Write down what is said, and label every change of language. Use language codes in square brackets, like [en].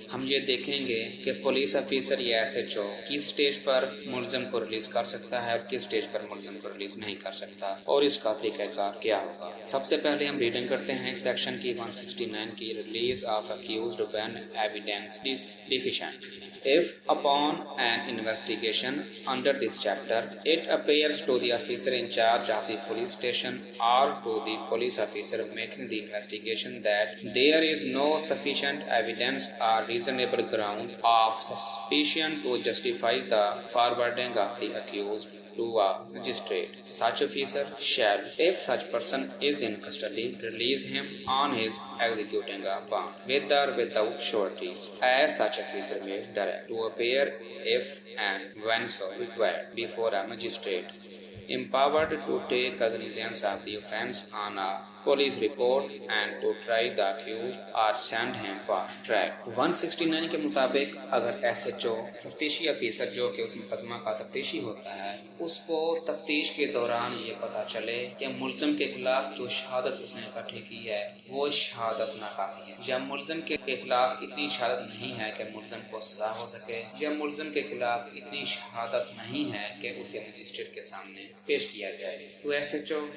[ur] ہم یہ دیکھیں گے کہ پولیس افیسر یا SHO کس سٹیج پر ملزم کو ریلیز کر سکتا ہے اور کس سٹیج پر ملزم کو ریلیز نہیں کر سکتا، اور اس کا طریقہ کار کیا ہوگا۔ سب سے پہلے ہم ریڈنگ کرتے ہیں سیکشن کی 169 کی، [en] Release of accused when evidence is deficient. If upon an investigation under this chapter it appears to the officer in charge of the police station or to the police officer making the investigation that there is no sufficient evidence or reasonable ground of suspicion to justify the forwarding of the accused to a magistrate, such officer shall, if such person is in custody, release him on his executing a bond, with or without sureties, as such officer may direct to appear if and when so required before a magistrate, empowered to take cognizance of the offence on a police report and to try the accused or send him for trial. [ur] 169 کے مطابق اگر SHO تفتیشی officer جو کہ اس مقدمہ کا تفتیشی ہوتا ہے، اس کو تفتیش کے دوران یہ پتہ چلے کہ ملزم کے خلاف جو شہادت اس نے اکٹھی کی ہے وہ شہادت ناکافی ہے، یا ملزم کے خلاف اتنی شہادت نہیں ہے کہ ملزم کو سزا ہو سکے، یا ملزم کے خلاف اتنی شہادت نہیں ہے کہ اسے مجسٹریٹ کے سامنے پیش کیا جائے، تو SHO